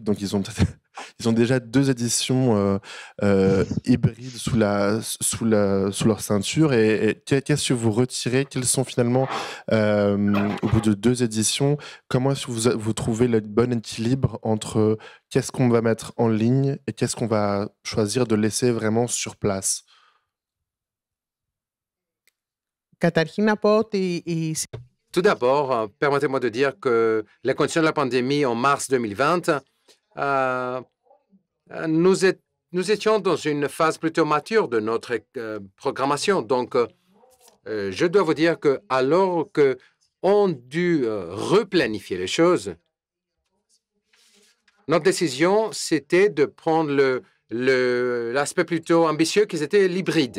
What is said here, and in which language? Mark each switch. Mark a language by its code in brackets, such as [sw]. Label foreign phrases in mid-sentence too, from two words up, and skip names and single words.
[fr] Donc, ils ont déjà 2 éditions hybrides sous leur ceinture. Et qu'est-ce que vous retirez? Quels sont finalement, au bout de 2 éditions, comment est-ce que vous trouvez le bon équilibre entre qu'est-ce qu'on va mettre en ligne et qu'est-ce qu'on va choisir de laisser vraiment sur place? [el] Καταρχήν να πω ότι [fr] Tout d'abord, permettez-moi de dire que les conditions de la pandémie en mars 2020, nous étions dans une phase plutôt mature de notre programmation. Donc, je dois vous dire que alors qu'on dut replanifier les choses, notre décision, c'était de prendre l'aspect plutôt ambitieux qui était l'hybride.